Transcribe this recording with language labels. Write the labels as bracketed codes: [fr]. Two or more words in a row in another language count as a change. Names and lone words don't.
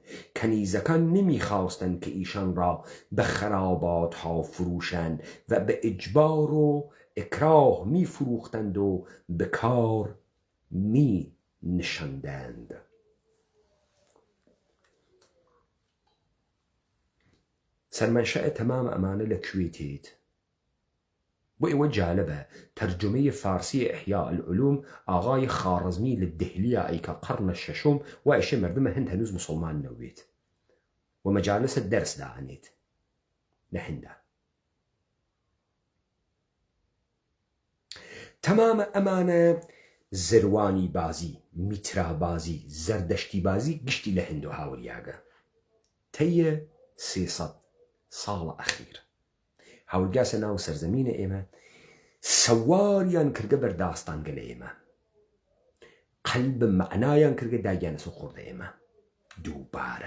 [fa] کنیزکان نمی خواستند که ایشان را به خرابات ها فروشند و به اجبار و اکراه می فروختند و به کار می نشاندند. [sdh] سرمنشأ تمام ئەمانە لەکوێ تێت؟ بۆ ئێوە جالبە تەرجمەی فارسی ئیحیا العلوم ئاغای خارزمی لە دهلیە ئەیکە قەرنە شەشەم وایشێ مردمە هەند هەنووز مسلمان نەوێت و مەجالسە دەرس دائەنێت لە هەندا. تەمامە ئەمانە زروانی بازی، میترا بازی، زەردەشتی بازی گشتی لە هەند و هاوریاگە تەیە 300 ساڵە ئەخیر. هەورگاسە ناو سەرزەمینە ئێمە سەواریان کردە بەرداستانگە لە ئێمە، قەلب مەعنایان کردە داگیانە سۆ خوردە ئێمە دووبارە.